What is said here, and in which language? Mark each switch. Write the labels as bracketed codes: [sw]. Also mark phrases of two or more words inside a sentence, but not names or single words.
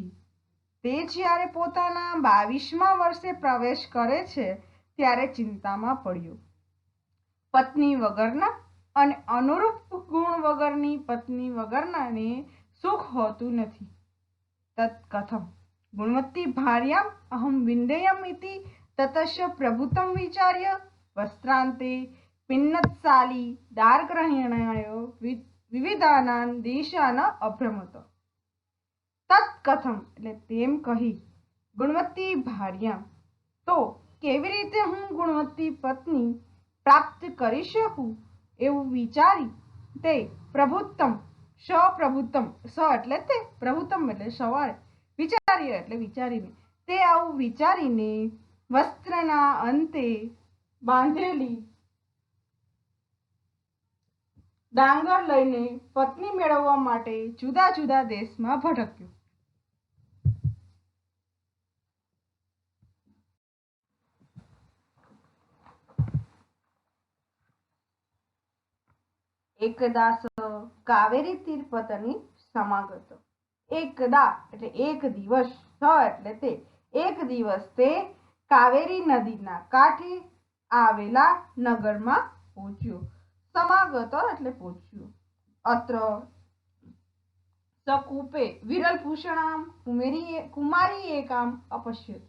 [gu] તે જ્યારે પોતાના 22મા વર્ષે પ્રવેશ કરે છે ત્યારે ચિંતામાં પડ્યો। પત્ની વગરના અને અનુરૂપ ગુણ વગરની પત્ની વગરનાને [hi] सुख होतु नहीं। [sa] तत्कथम गुणवती भार्याम अहम विन्देयम इति ततस्य प्रभुतम विचार्य वस्त्रांते पिन्नत्साली दारग्रहणाय विविधानान देशान अभ्रमत। [gu] तत्कथम એટલે તેમ કહી ગુણવતી ભાર્યા, તો કેવી રીતે હું ગુણવતી પત્ની પ્રાપ્ત કરી શકું એવું વિચારી તે પ્રભુત્તમ, સપ્રભુત્તમ, સ એટલે તે, પ્રભુત્તમ એટલે સવારે, વિચાર્ય એટલે વિચારીને, તે આવું વિચારીને વસ્ત્રના અંતે બાંધેલી ડાંગર લઈને પત્ની મેળવવા માટે જુદા જુદા દેશમાં ભટક્યો। [sa] एकदा कावेरी तीरपतनी समागत। [gu] एकदा એટલે એક દિવસ, સ એટલે તે, એક દિવસ તે કાવેરી નદીના કાંઠે આવેલા નગરમાં પહોંચ્યો। સમાગત એટલે પહોંચ્યો। [sa] अत्र सकूपे विरलभूषणाम कुमारी एकाम अपश्यत।